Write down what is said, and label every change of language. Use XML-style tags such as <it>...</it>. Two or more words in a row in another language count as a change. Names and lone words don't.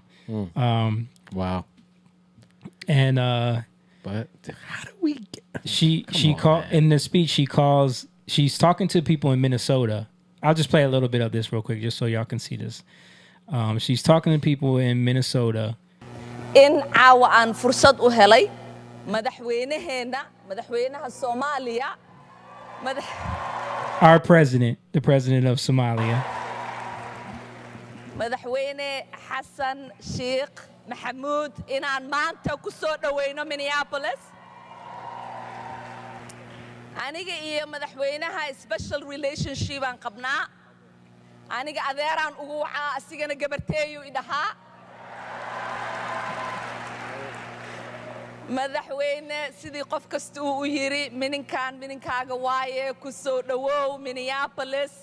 <en>Wow. And but how do we get? She called in the speech. She's talking to people in Minnesota. I'll just play a little bit of this real quick, just so y'all can see this. She's talking to people in Minnesota.</en> <so>In caawa aan fursad u helay madaxweynaheena madaxweynaha Soomaaliya</so> <en>Our president, the president of Somalia.</en> <so>madaxweyne Xasan Sheikh Maxamuud inaan maanta ku soo dhaweyno Minneapolis. Aniga iyo madaxweynaha</so> <en>special relationship</en> <so>aan qabnaa. Aniga adeeraan ugu wacaa asigana gabarteeyu idhahaa. madaxweyne sidii qof kasta uu yiri mininkaaga waaye ku soo dhawow Minneapolis.</so>